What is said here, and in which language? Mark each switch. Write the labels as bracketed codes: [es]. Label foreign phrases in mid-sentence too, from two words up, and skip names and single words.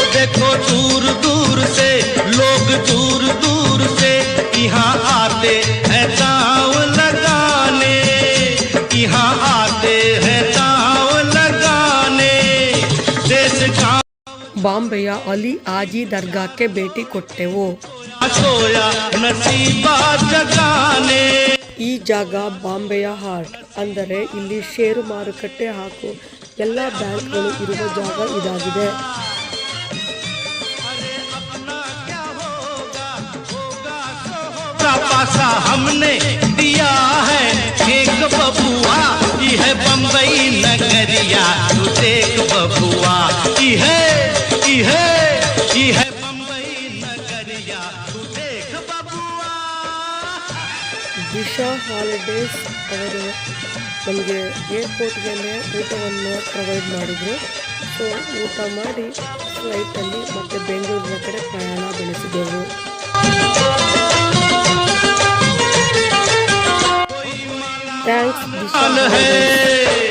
[hi] देखो दूर दूर से लोग दूर दूर से यहाँ आते हैं दांव लगाने, यहाँ आते हैं दांव लगाने. देश गाँव [kn] ಬಾಂಬೆಯ ಅಲಿ ಆಜಿ ದರ್ಗಾಕ್ಕೆ ಭೇಟಿ ಕೊಟ್ಟೆವು. [hi] सोया नसीबा जगाने. [kn] ಈ ಜಾಗ ಬಾಂಬೆಯ ಹಾರ್ಟ್, ಅಂದರೆ ಇಲ್ಲಿ ಷೇರು ಮಾರುಕಟ್ಟೆ ಹಾಗೂ ಎಲ್ಲ ಬ್ಯಾಂಕ್ಗಳು ಇರುವ ಜಾಗ ಇದಾಗಿದೆ. [hi] पासा हमने दिया है फेंक बबुआ ई है बम्बई नगरिया तू देख बबुआ ई है बम्बई नगरिया तू देख बबुआ. [kn] ದಿಶಾ ಹಾಲಿಡೇಸ್ ಅವರು ನಮಗೆ ಏರ್ಪೋರ್ಟ್ಗೆಲ್ಲೇ ಊಟವನ್ನು ಪ್ರೊವೈಡ್ ಮಾಡಿದರು. ಸೊ ಊಟ ಮಾಡಿ ಫ್ಲೈಟಲ್ಲಿ ಮತ್ತೆ ಬೆಂಗಳೂರಿನ ಕಡೆ ಪ್ರಯಾಣ ಬೆಳೆಸಿದೆವು. ಥ್ಯಾಂಕ್ಸ್ ದಿಶಾ.